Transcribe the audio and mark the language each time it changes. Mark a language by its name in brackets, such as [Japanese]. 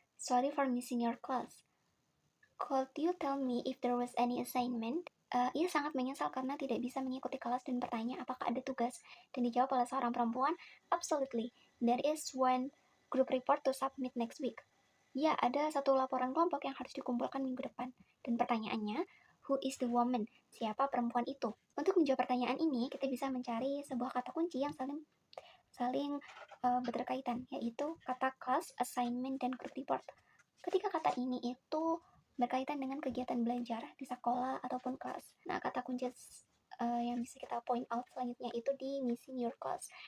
[English] Sorry for missing your class. Could you tell me if there was any assignment? [Indonesian] Ia sangat menyesal karena tidak bisa mengikuti kelas dan bertanya apakah ada tugas. Dan dijawab oleh seorang perempuan, absolutely. [English] There is one group report to submit next week. [Indonesian] Ya, ada satu laporan kelompok yang harus dikumpulkan minggu depan. Dan pertanyaannya, [English] who is the woman? [Indonesian] Siapa perempuan itu? Untuk menjawab pertanyaan ini, kita bisa mencari sebuah kata kunci yang saling berkaitan, yaitu kata class, assignment, dan group report. Ketika kata ini itu berkaitan dengan kegiatan belajar di sekolah ataupun kelas. Nah, kata kunci yang bisa kita point out selanjutnya itu di [English] missing your class.